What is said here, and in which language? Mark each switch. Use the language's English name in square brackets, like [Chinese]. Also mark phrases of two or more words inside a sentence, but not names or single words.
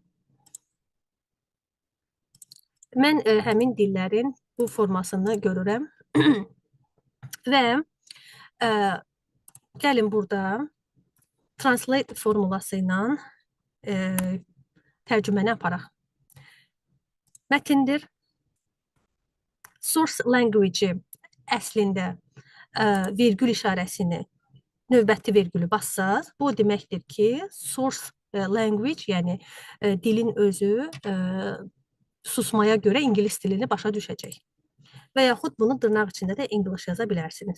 [Azerbaijani] Mən həmin dillərin bu formasını görürəm və gəlin burada translate formuası ilə tərcüməni aparaq. Mətindir. [English] Source language-i [Azerbaijani] əslində vergül işarəsini, növbəti vergülü bassaz, bu deməkdir ki, [English] source language, [Azerbaijani] yəni dilin özü susmaya görə ingilis dilini başa düşəcək. Və yaxud bunu dırnaq içində də English yaza bilərsiniz.